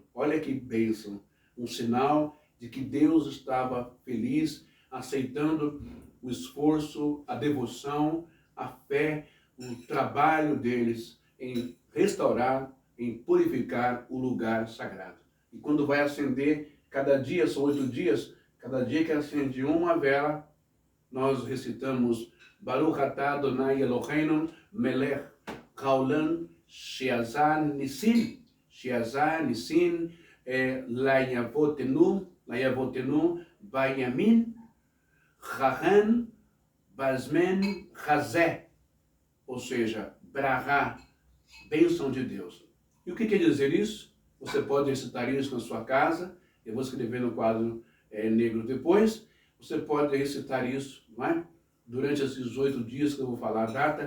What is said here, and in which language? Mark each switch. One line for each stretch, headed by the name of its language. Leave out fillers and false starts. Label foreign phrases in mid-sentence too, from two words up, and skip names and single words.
Portuguese: Olha que bênção, um sinal de que Deus estava feliz, aceitando o esforço, a devoção, a fé, o trabalho deles em restaurar, em purificar o lugar sagrado. E quando vai acender, cada dia, são 8 dias, cada dia que acende uma vela, nós recitamos
Hebrew: ברוך אתה אדוני אלוהינו מלך העולם שעשה ניסים לאבותינו בימים ההם בזמן הזה,
Portuguese: ou seja, brahá, bênção de Deus. E o que quer dizer isso? Você pode recitar isso na sua casa, eu vou escrever no quadro negro depois. Você pode recitar isso, não é? Durante esses 8 dias que eu vou falar a data.